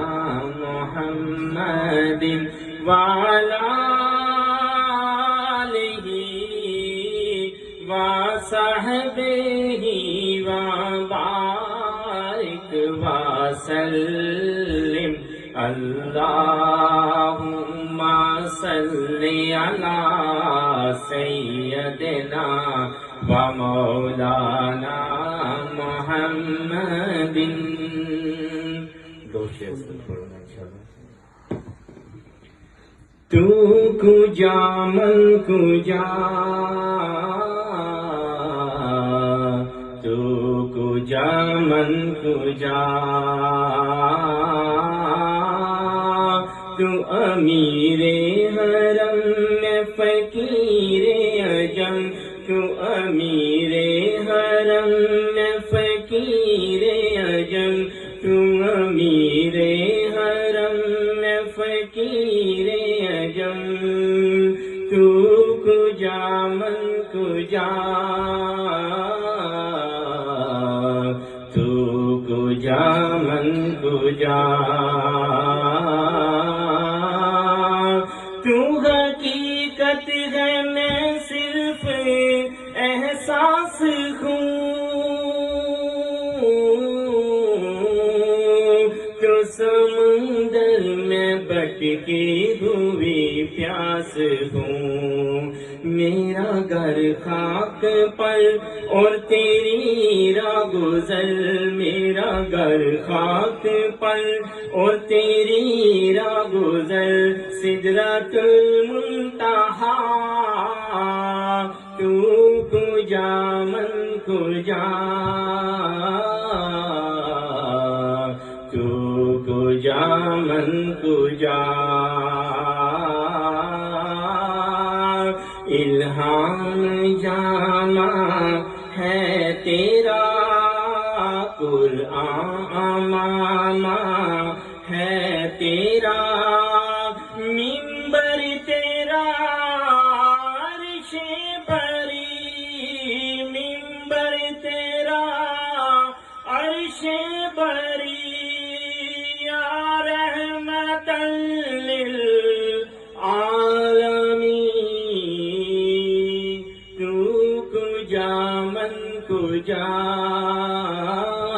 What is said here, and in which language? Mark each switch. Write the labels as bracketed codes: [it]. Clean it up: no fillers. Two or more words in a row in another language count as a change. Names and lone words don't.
[ar] محمد وعلى آلہ وصحبہ وبارک وسلم اللہم صلی علی سیدنا و مولانا محمد. [ur] دو شعر پڑھنا انشاءاللہ. [fa] تو کجا من کجا، تو کجا من کجا، [ur] تو امیر حرم میں فقیر عجم، تو امیر حرم میں فقیر عجم، تو امیر حرم میں فقیر عجم. [fa] تو کجا من کجا، تو کجا من کجا، [ur] تو حقیقت ہے میں صرف احساس ہوں، تو سمندر میں بٹکی ہوئی پیاس ہوں. میرا گھر خاک پر اور تیری راہ گزر، میرا گھر خاک پر اور تیری راہ گزر، سدرۃ المنتہا. [fa] تو کجا من کجا، تو کجا من کجا، [ur] الہام جامع ہے تیرا قرآن امامہ ہے تیرا، منبر تیرا عرش بری، منبر تیرا عرش بری، [ar] یا رحمت للعالمین. [fa] تو کجا من کجا،